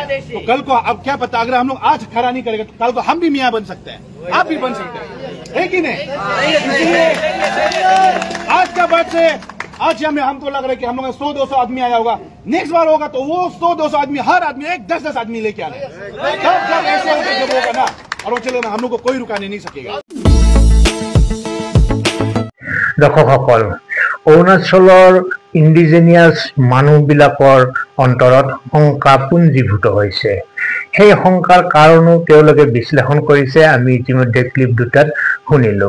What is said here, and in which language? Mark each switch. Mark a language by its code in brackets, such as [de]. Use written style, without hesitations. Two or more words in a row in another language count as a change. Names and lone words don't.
[hi] तो कल को अब क्या पता, अगर हम लोग आज खड़ा नहीं करेंगे तो कल को हम भी मियाँ बन सकते हैं, आप भी बन सकते हैं, है कि नहीं? आज का बाद से आज हमको लग रहा है कि हम लोग 100-200 आदमी आया होगा, नेक्स्ट बार होगा तो वो 100-200 आदमी, हर आदमी 10-10 आदमी लेके आना है। जब ऐसे होगा जब होगा ना, और वो चलो हम लोग को कोई रुकाने नहीं सकेगा। [as] দৰ্শকসকল, অৰুণাচলৰ ইণ্ডিজেনিয়াছ মানুহবিলাকৰ অন্তৰত শংকা পুঞ্জীভূত হৈছে। সেই শংকাৰ কাৰণো তেওঁলোকে বিশ্লেষণ কৰিছে, আমি ইতিমধ্যে ক্লিপ দুটাত শুনিলো।